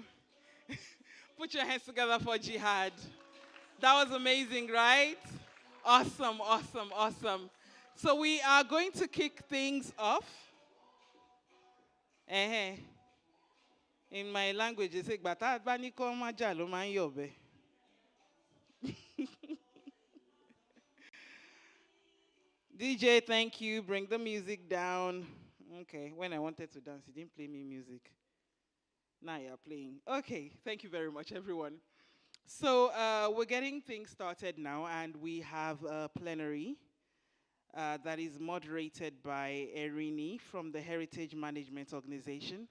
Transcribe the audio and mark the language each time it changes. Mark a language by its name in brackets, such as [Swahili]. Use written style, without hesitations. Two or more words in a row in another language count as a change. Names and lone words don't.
[English] Put your hands together for Jihad. That was amazing, right? Awesome, awesome, awesome. So we are going to kick things off. In my language, it's like, "Bata bani ko maja lo man yobe." DJ, thank you. Bring the music down. Okay, when I wanted to dance, you didn't play me music. Now you're playing. Okay, thank you very much, everyone. So we're getting things started now, and we have a plenary that is moderated by Erini from the Heritage Management Organization.